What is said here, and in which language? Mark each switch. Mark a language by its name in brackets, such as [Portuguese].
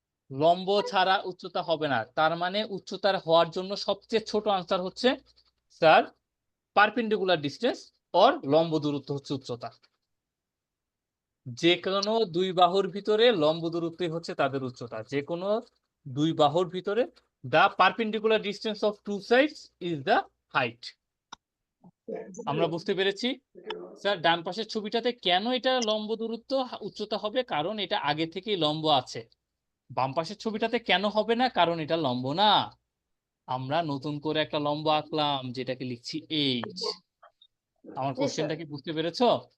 [Bangla] লম্ব ছাড়া উচ্চতা হবে না। তার মানে উচ্চতার হওয়ার জন্য সবচেয়ে ছোট আনসার হচ্ছে স্যার পারপেন্ডিকুলার ডিস্টেন্স অর লম্ব দূরত্ব হচ্ছে উচ্চতা। যে কোনো দুই বাহুর ভিতরে লম্ব দূরত্বই হচ্ছে তাদের উচ্চতা। যে কোনো দুই বাহুর ভিতরে [English] the perpendicular distance of two sides is the height. [Bangla] আমরা বুঝতে পেরেছি স্যার। ডান পাশের ছবিটাতে কেন এটা লম্ব দূরত্ব উচ্চতা হবে, কারণ এটা আগে থেকেই লম্ব আছে। বাম পাশের ছবিটাতে কেন হবে না, কারণ এটা লম্ব না। আমরা নতুন করে একটা লম্ব আঁকলাম যেটাকে লিখছি এইচ। আমার কোশ্চেনটা কি বুঝতে পেরেছো?